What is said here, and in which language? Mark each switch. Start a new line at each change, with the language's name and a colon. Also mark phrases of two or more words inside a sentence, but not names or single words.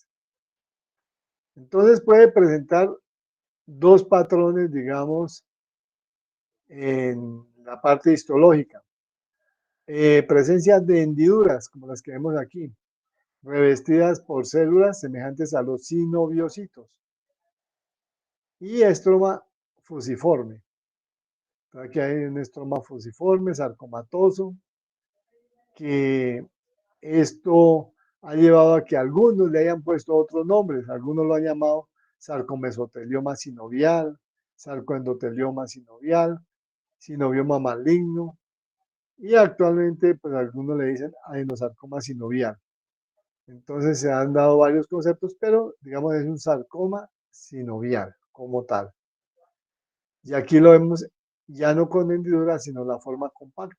Spanish: Entonces puede presentar dos patrones, digamos, en la parte histológica. Presencia de hendiduras, como las que vemos aquí, revestidas por células semejantes a los sinoviocitos. Y estroma fusiforme. Aquí hay un estroma fusiforme, sarcomatoso, que esto ha llevado a que algunos le hayan puesto otros nombres. Algunos lo han llamado sarcomesotelioma sinovial, sarcoendotelioma sinovial, sinovioma maligno, y actualmente pues algunos le dicen adenosarcoma sinovial. Entonces se han dado varios conceptos, pero digamos es un sarcoma sinovial como tal. Y aquí lo vemos ya no con hendiduras, sino la forma compacta.